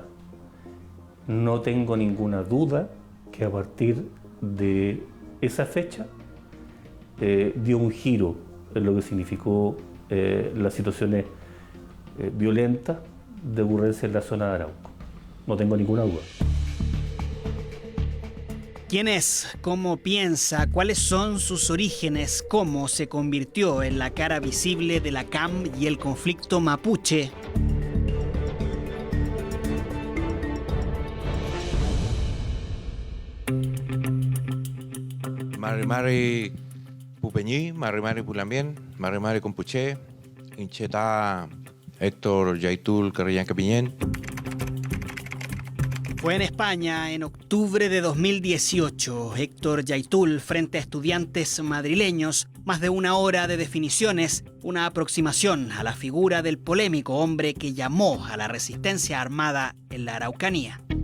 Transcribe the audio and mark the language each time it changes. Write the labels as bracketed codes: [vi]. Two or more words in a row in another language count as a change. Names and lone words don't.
[es] No tengo ninguna duda que a partir de esa fecha dio un giro en lo que significó las situaciones violentas de ocurrencia en la zona de Arauco. No tengo ninguna duda. ¿Quién es? ¿Cómo piensa? ¿Cuáles son sus orígenes? ¿Cómo se convirtió en la cara visible de la CAM y el conflicto mapuche? [arn] Mari Mari Pupeñí, Mari Mari Pulambien, Mari Mari Compuché, Incheta Héctor Yaitul Carrillanca Piñén. [es] Fue en España en octubre de 2018. Héctor Yaitul frente a estudiantes madrileños, más de una hora de definiciones, una aproximación a la figura del polémico hombre que llamó a la resistencia armada en la Araucanía.